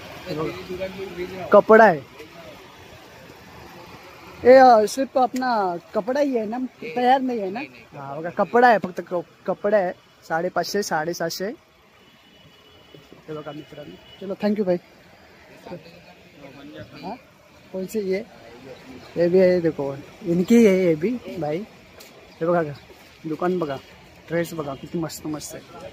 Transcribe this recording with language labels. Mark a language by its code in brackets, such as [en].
[hi] कपड़ा है ये सिर्फ अपना कपड़ा ही है ना, तयार नहीं है ना? [mr] हाँ बघा कपड़ा आहे, फक्त कपडा आहे. 550 750 हे बघा मित्रांनो. [hi] चलो थैंक यू भाई. हाँ कौन सी ये भी है देखो, इनकी है ये भी भाई. [mr] हे बघा दुकान बघा, ड्रेस बघा किती मस्त मस्त आहे.